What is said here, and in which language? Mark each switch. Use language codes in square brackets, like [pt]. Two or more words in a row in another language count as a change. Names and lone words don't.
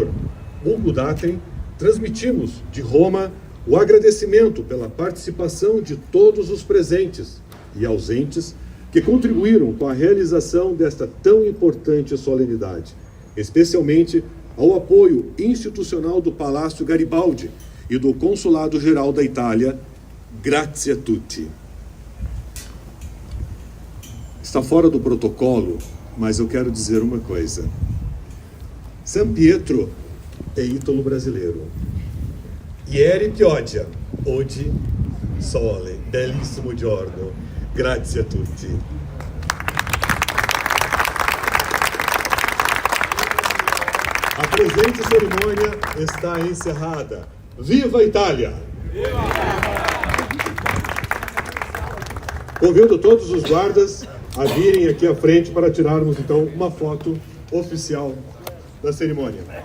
[pt] Hugo Datem, transmitimos de Roma o agradecimento pela participação de todos os presentes e ausentes que contribuíram com a realização desta tão importante solenidade, especialmente ao apoio institucional do Palácio Garibaldi e do Consulado Geral da Itália. [it] Grazie a tutti. [pt] Está fora do protocolo, mas eu quero dizer uma coisa. San Pietro é ítalo brasileiro. [it] Ieri pioggia, oggi sole, bellissimo giorno. Grazie a tutti. [pt] A presente cerimônia está encerrada. Viva a Itália! Viva! Convido todos os guardas a virem aqui à frente para tirarmos então uma foto oficial da cerimônia.